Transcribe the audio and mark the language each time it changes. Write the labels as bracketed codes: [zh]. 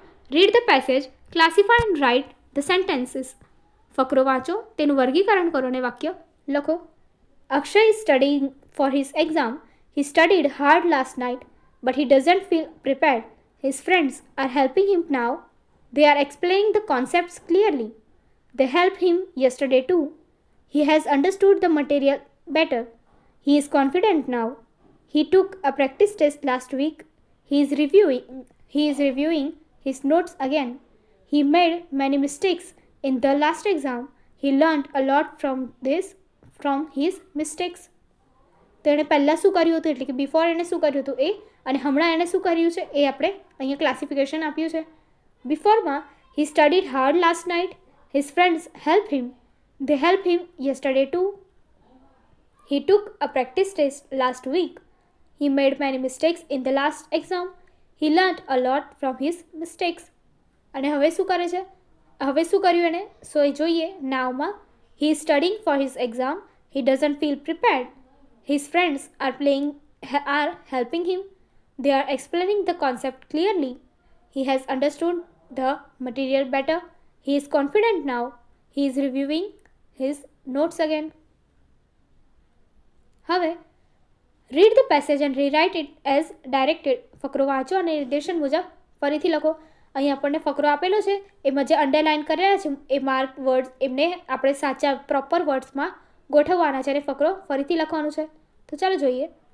[en] Read the passage, classify and write the sentences. [gu] ફકરો વાંચો, તેનું વર્ગીકરણ કરો અને વાક્ય લખો. [en] Akshay is studying for his exam. He studied hard last night but he doesn't feel prepared. His friends are helping him now. They are explaining the concepts clearly. They helped him yesterday too. He has understood the material better. He is confident now. He took a practice test last week. He is reviewing his notes again. He made many mistakes in the last exam. He learned a lot from his mistakes. [gu] તો એણે પહેલાં શું કર્યું હતું એટલે કે before એણે શું કર્યું હતું એ, અને હમણાં એણે શું કર્યું છે એ આપણે અહીંયા ક્લાસિફિકેશન આપ્યું છે. [en] બિફોરમાં he studied hard last night. His friends helped him. They helped him yesterday too. He took a practice test last week. He made many mistakes in the last exam. He learned a lot from his mistakes. [gu] અને હવે શું કરે છે? હવે શું કર્યું એણે? [en] so [gu] એ જોઈએ [en] નાવમાં. He is studying for his exam. He doesn't feel prepared. His friends are helping him. They are explaining the concept clearly. He has understood the material better. He is confident now. He is reviewing his notes again. [gu] હવે [en] Read the passage and rewrite it as directed. [gu] ફકરો વાંચો અને નિર્દેશન મુજબ ફરીથી લખો. અહીં આપણને ફકરો આપેલો છે, એમાં જે અંડરલાઇન કરેલા છે એ માર્ક વર્ડ્સ એમને આપણે સાચા પ્રોપર વર્ડ્સમાં ગોઠવવાના છે અને ફકરો ફરીથી લખવાનો છે. તો ચાલો જોઈએ.